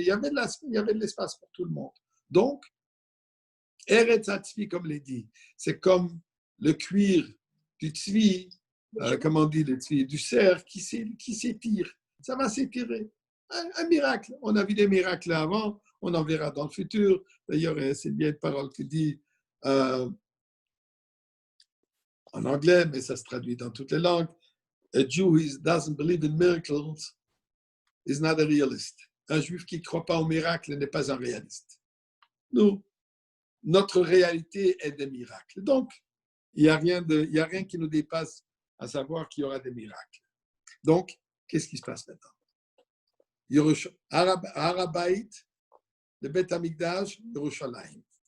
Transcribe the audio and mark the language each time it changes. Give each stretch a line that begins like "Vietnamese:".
French: Il y avait de l'espace pour tout le monde. Donc, Eretz HaTzvi, comme l'a dit, c'est comme le cuir du tzvi, comment on dit le tzvi, du cerf qui s'étire. Ça va s'étirer. Un miracle. On a vu des miracles avant, on en verra dans le futur. D'ailleurs, c'est bien une parole qui dit en anglais, mais ça se traduit dans toutes les langues.
English: A Jew who doesn't believe in miracles is not a realist.
French: Un juif qui ne croit pas aux miracles n'est pas un réaliste. Nous, notre réalité est des miracles. Donc, il n'y a rien qui nous dépasse à savoir qu'il y aura des miracles. Donc, qu'est-ce qui se passe maintenant?
Hebrew: Harabait, le Beth Amikdash, Yerushalayim.